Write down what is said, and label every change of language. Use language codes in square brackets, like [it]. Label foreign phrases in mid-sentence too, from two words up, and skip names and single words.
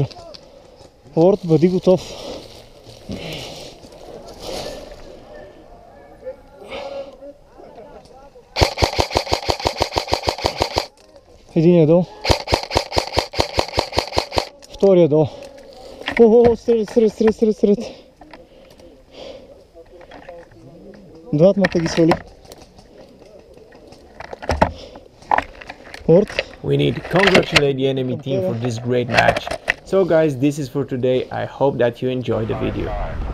[bg] Лорд, бъди готов. Един е долу. Втория е долу. О, сред. Двамата ги свали. Лорд. [en] We need to congratulate the enemy team for this great match. So guys, this is for today. I hope that you enjoyed the video.